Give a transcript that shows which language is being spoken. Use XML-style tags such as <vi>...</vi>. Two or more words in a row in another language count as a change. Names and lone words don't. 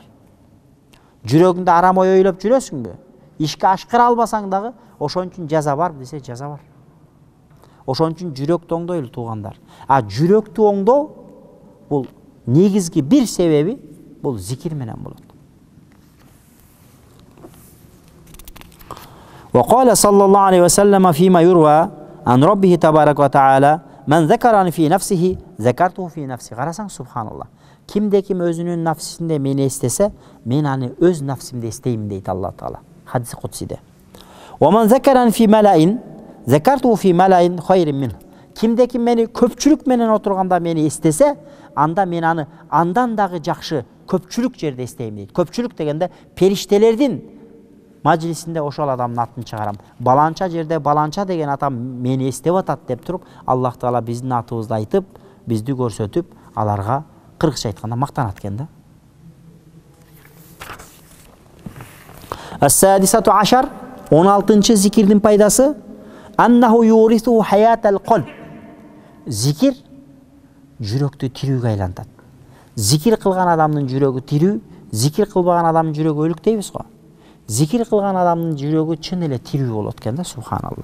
<ky>Жүрөгүңдө арам ой ойлоп жүрөсүңбү? Ишке ашкыра албасаң дагы, ошон үчүн жаза барбы десе, жаза бар. Ошон үчүн жүрөктү оңдойлу туугандар. А жүрөктү оңдоо бул негизги бир себеби бул зикир менен болот.</ky> <ar>وقال صلى الله عليه وسلم فيما يروى عن ربه تبارك وتعالى من ذكرني في نفسه ذكرته في نفسي.</ar> <ky>Карасаң, субханалла. Кимде ким өзүнүн нафсисинде мени эстесе, мен аны өз нафсимде эстеймин дейт Алла Таала. Хадис кудсиде.</ky> <ar>ومن ذكرني في ملأ ذكرته في ملأ خير منه.</ar> <ky>Кимде ким мени көпчүлүк менен отурганда мени эстесе, анда мен аны андан дагы жакшы көпчүлүк жерде эстейм дейт. Көпчүлүк дегенде периштелердин мажилисинде ошол адамдын атын чыгарам. Баланча жерде баланча деген атам мени эстеп атат деп туруп, Аллах Таала биздин атыбызды айтып, бизди көрсөтүп, аларга кыргызча айтканда мактанат экен да.</ky> <ar>السادسة عشر</ar> <ky>16-чы зикирдин пайдасы</ky> <ar>أنه يورث حياة القلب.</ar> <ky>Зикир жүрөктү тирүүгө айлантат. Зикир кылган адамдын жүрөгү тирүү, зикир кылбаган адамдын жүрөгү өлүк дейбиз го. Зикир кылган адамдын жүрөгү чын эле тирүү болот экен да, субханалла.</ky>